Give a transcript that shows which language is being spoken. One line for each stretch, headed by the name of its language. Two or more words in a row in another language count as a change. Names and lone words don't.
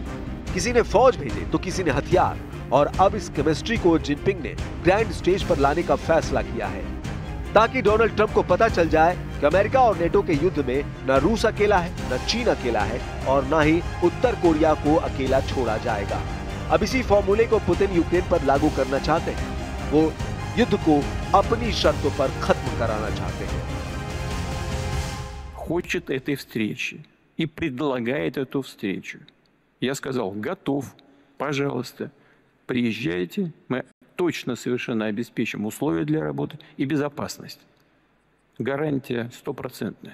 Hindi: किसी ने फौज भेजे तो किसी ने हथियार, और अब इस केमिस्ट्री को जिनपिंग ने
English: grand stage
Hindi: पर लाने का फैसला किया है, ताकि डोनाल्ड ट्रंप को पता चल जाए कि अमेरिका और नेटो के युद्ध में न रूस अकेला है, न चीन अकेला है और न ही उत्तर कोरिया को अकेला छोड़ा जाएगा। अब इसी फॉर्मूले को पुतिन यूक्रेन पर लागू करना चाहते हैं। वो युद्ध को अपनी शर्तों पर खत्म कराना चाहते हैं।
Russian: Хочет этой встречи и предлагает эту встречу. Я сказал, готов, пожалуйста, приезжайте, мы точно совершенно обеспечим условия для работы и безопасность. Гарантия 100%.